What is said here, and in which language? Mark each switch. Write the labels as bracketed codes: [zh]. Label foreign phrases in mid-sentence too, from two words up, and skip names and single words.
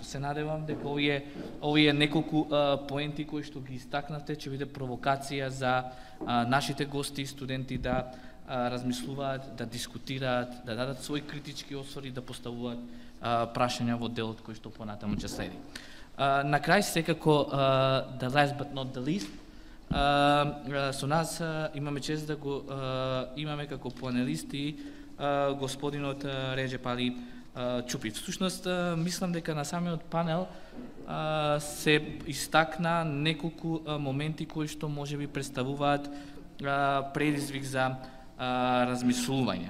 [mk] Се надевам дека овие неколку поенти кои што ги истакнавте ќе биде провокација за нашите гости и студенти да размислуваат, да дискутираат, да дадат своји критички освори, да поставуваат прашања во делот кој што понатаму ќе следи. На крај, секако, [en] the last but not the least, [mk] со нас имаме чест да го имаме како панелисти господинот Реджеп Али Чупи. Всушност, мислам дека на самиот панел се истакна неколку моменти кои што можеби представуваат предизвик за размислување.